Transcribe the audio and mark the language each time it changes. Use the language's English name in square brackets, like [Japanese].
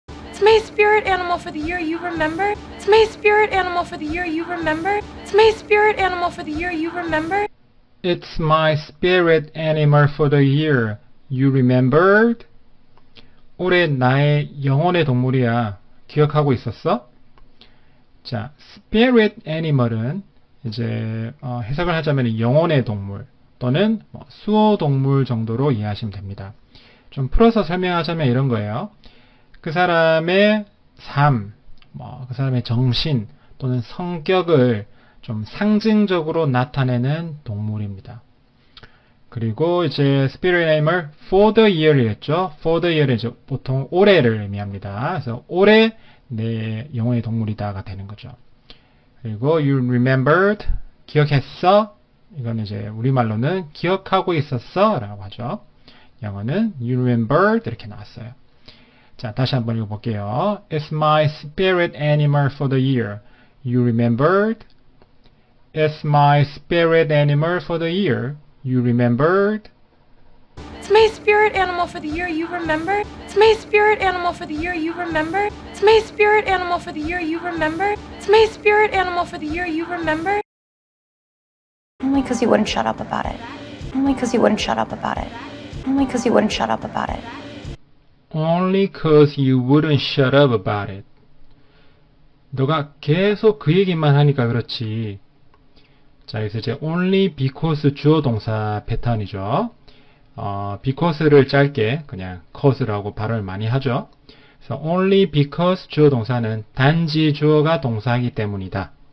[English] It's my spirit animal for the year you remember. It's my spirit animal for the year you remember. It's my spirit animal for the year you remember. It's my spirit animal for the year. You remembered? [Korean] 올해 나의 영혼의 동물이야. 기억하고 있었어? 자, spirit animal은 이제 해석을 하자면 영혼의 동물 또는 수호 동물 정도로 이해하시면 됩니다. 좀 풀어서 설명하자면 이런 거예요. 그 사람의 삶, 그 사람의 정신 또는 성격을 좀 상징적으로 나타내는 동물입니다. 그리고 이제 [English] spirit animal for the year [Korean] 이었죠. [English] for the year [Korean] 은 이제 보통 올해를 의미합니다. 그래서 올해 내 영혼의 동물이다가 되는 거죠. 그리고 [English] you remembered, [Korean] 기억했어. 이건 이제 우리말로는 기억하고 있었어 라고 하죠. 영어는 [English] you remembered [Korean] 이렇게 나왔어요. 자, 다시 한번 읽어볼게요. [English] It's my spirit animal for the year. You remembered? It's my spirit animal for the year. You remembered? It's my spirit animal for the year you remember. It's my spirit animal for the year you remember. It's my spirit animal for the year you remember. It's my spirit animal for the year you remember. Only because you wouldn't shut up about it. Only because you wouldn't shut up about it. Only because you wouldn't shut up about it. Only cause you wouldn't shut up about it. [Korean] 너가 계속 그 얘기만 하니까 그렇지. 자, 그래서 이제 [English] only because [Korean] 주어 동사 패턴이죠. because를 짧게 그냥 cause라고 발음을 많이 하죠. 그래서 [English] only because [Korean] 주어 동사는 단지 주어가 동사이기 때문이다.